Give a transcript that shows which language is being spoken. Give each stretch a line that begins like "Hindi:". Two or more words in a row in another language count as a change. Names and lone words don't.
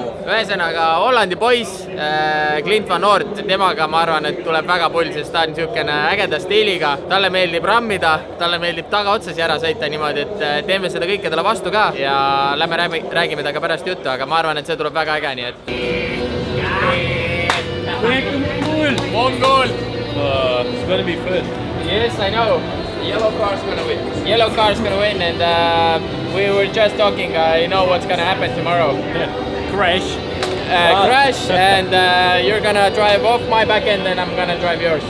Estonian: Ühesõnaga, Hollandi poiss, Clint Van Oort, temaga ma arvan, et tuleb väga pull, sest ta on niisugune ägeda stiiliga. Talle meeldib rammida, talle meeldib tagaotsasi ära sõita niimoodi, et teeme seda kõike talle vastu ka ja lähme räägime temaga pärast juttu, aga ma arvan, et see tuleb väga äge, nii et...
English: On goal! It's going to be first. Yes, I know. Yellow car's going to win. Yellow car's going to win, and we were just talking, you know what's going to happen tomorrow. Yeah. Crash. Crash, and you're going to drive off my back end, and I'm going to drive yours.